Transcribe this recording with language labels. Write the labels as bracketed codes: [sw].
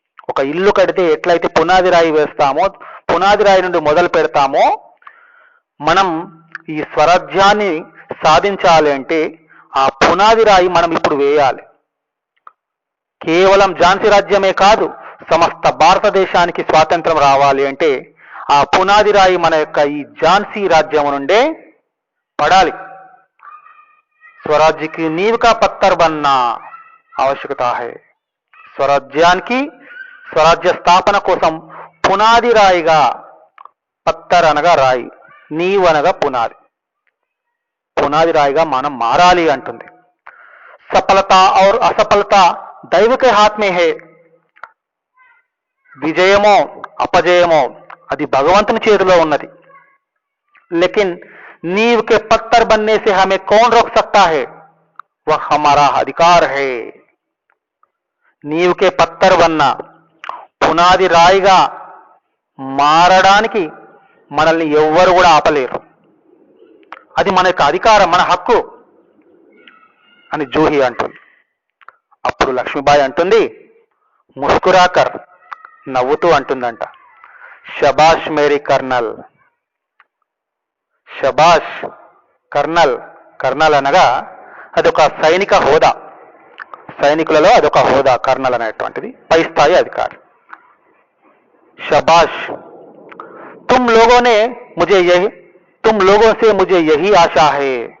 [te] ఒక ఇల్లు కడితే ఎట్లయితే పునాది రాయి వేస్తామో, పునాది రాయి నుండి మొదలు పెడతామో, మనం ఈ స్వరాజ్యాన్ని సాధించాలి అంటే ఆ పునాది రాయి మనం ఇప్పుడు వేయాలి. కేవలం ఝాన్సీ రాజ్యమే కాదు, సమస్త భారతదేశానికి స్వాతంత్రం రావాలి అంటే ఆ పునాది రాయి మన యొక్క ఈ ఝాన్సీ రాజ్యం నుండే పడాలి. [hi] स्वराज्य की नींव का पत्थर बनना आवश्यकता है. [te] స్వరాజ్యానికి, స్వరాజ్య స్థాపన కోసం పునాది రాయిగా, పత్తర్ అనగా రాయి, నీవ్ అనగా పునాది, పునాది రాయిగా మనం మారాలి అంటుంది. [hi] సఫలత ఔర్ అసఫలత దైవ కే హాత్ మే హై, [te] విజయమో అపజయమో అది భగవంతుని చేతిలో ఉన్నది. [hi] లేకిన్ नींव के पत्थर बनने से हमें कौन रोक सकता है? वह हमारा अधिकार है. नींव के पत्थर बनना, [te] పునాది రాయిగా మారడానికి మనల్ని ఎవ్వరు కూడా ఆపలేరు, అది మన యొక్క అధికారం, మన హక్కు అని జూహి అంటుంది. అప్పుడు లక్ష్మీబాయి అంటుంది, ముస్కురాకర్, నవ్వుతూ అంటుందంట, [hi] షబాష్ మేరీ కర్నల్, [te] షబాష్ కర్నల్, కర్నల్ అనగా అదొక సైనిక హోదా, సైనికులలో అదొక హోదా, కర్నల్ అనేటువంటిది పై స్థాయి అధికారి. [hi] శబాష్, तुम लोगों ने मुझे यही तुम लोगों से मुझे यही आशा है.